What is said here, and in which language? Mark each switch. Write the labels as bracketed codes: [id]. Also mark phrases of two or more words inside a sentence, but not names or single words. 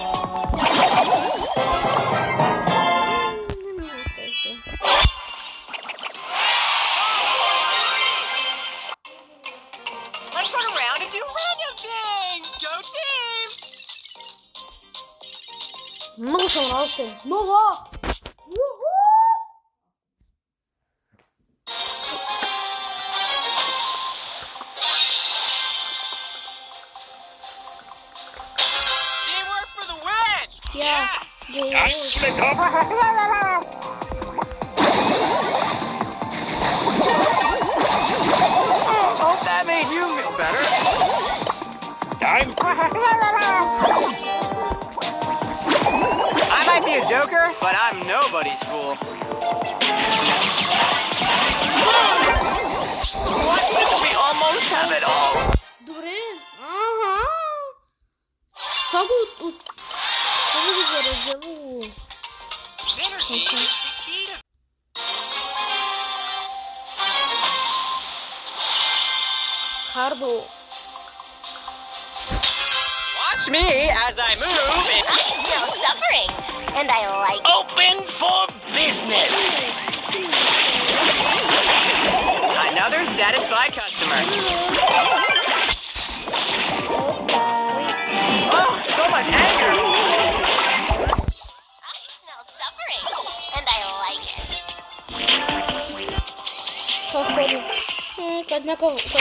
[en] Let's run around and do random things. Go team. [bg] Много съм радостен. Много! Уху! [en] Teamwork for the win. Yeah. Nice pickup. Hope that made you feel better. I'm I might be a joker, but I'm nobody's fool. What if we almost have it all? [bg] Добре. Ага. Това го заразява. [en] Synergy is the key to Хардо. Watch me as I move in No suffering, and I like open for business. Another satisfied customer. Oh, so much anger. I smell suffering, and I like it. [bg] Как ходи? Как някакъв...